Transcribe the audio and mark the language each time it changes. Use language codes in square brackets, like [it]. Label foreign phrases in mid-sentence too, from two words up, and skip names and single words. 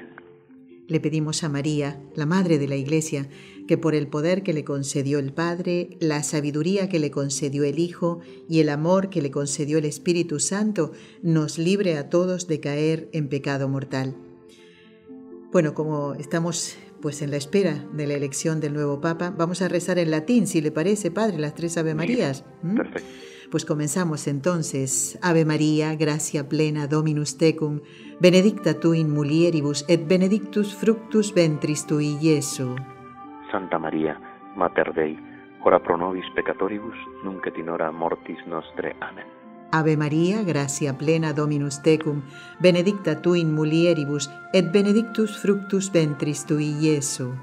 [es] Le pedimos a María, la Madre de la Iglesia, que por el poder que le concedió el Padre, la sabiduría que le concedió el Hijo y el amor que le concedió el Espíritu Santo, nos libre a todos de caer en pecado mortal. Bueno, como estamos pues en la espera de la elección del nuevo Papa, vamos a rezar en latín, si le parece, Padre, las 3 Ave Marías. Perfecto. Pues comenzamos entonces. [la] Ave María, gracia plena, Dominus tecum, benedicta tu in mulieribus, et benedictus fructus ventris tui, Iesu. Santa María, Mater Dei, ora pro nobis peccatoribus, nunc et in hora mortis nostre. Amén. Ave María, gracia plena, Dominus tecum, benedicta tu in mulieribus, et benedictus fructus ventris tui, Iesu.